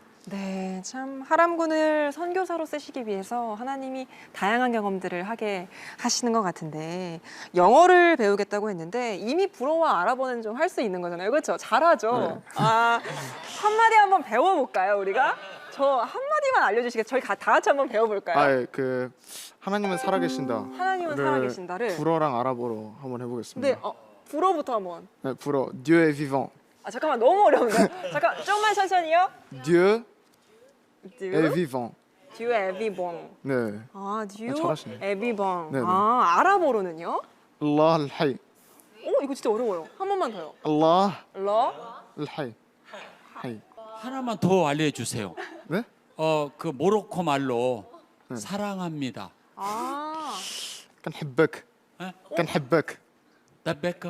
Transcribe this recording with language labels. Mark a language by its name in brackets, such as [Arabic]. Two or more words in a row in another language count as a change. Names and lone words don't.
[Korean] 네, 참 하람군을 선교사로 쓰시기 위해서 하나님이 다양한 경험들을 하게 하시는 것 같은데 영어를 배우겠다고 했는데 이미 불어와 아랍어는 좀 할 수 있는 거잖아요. 그렇죠? 잘하죠? 네. 아, 한마디 한번 배워볼까요, 우리가? 저 한마디만 알려주시겠어요? 저희 다 같이 한번 배워볼까요? 그 하나님은 살아계신다. 하나님은 살아계신다를 불어랑 아랍어로 한번 해보겠습니다. 네, 불어부터 한번. 네, 불어. [French] Dieu est vivant. [Korean] 아, 잠깐만, 너무 어려운데. 잠깐, 좀만 천천히요. Dieu Dieu [French] est vivant. Dieu est vivant. [Korean] 네. 아, Dieu 잘하시네. [French] est vivant. [Korean] 네네. 아, 아랍어로는요? [Arabic] الله الحي. [Korean] 이거 진짜 어려워요. 한 번만 더요. Allah 러? al-Hayy. 하이. 하나만 더 알려주세요. 네? 그 모로코 말로 사랑합니다. 아. [Arabic] كنحبك. كنحبك. [Korean] 나베크?